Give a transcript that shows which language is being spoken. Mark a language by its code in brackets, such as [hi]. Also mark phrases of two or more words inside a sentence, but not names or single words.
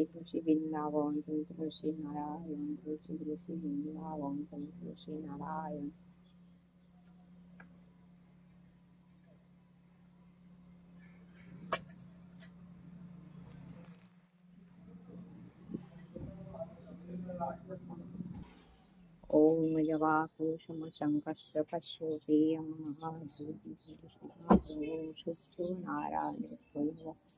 [bn] তুলসী বৃন্দাবন, তুমি তুলসী নারায়ণ, তুলসী তুলসী বৃন্দাবন, তুমি তুলসী নারায়ণ। [sa] ओम जवाकुसुम शंकस्य पश्योपेयं महाभूतिः शुद्धो नारायण स्वयं।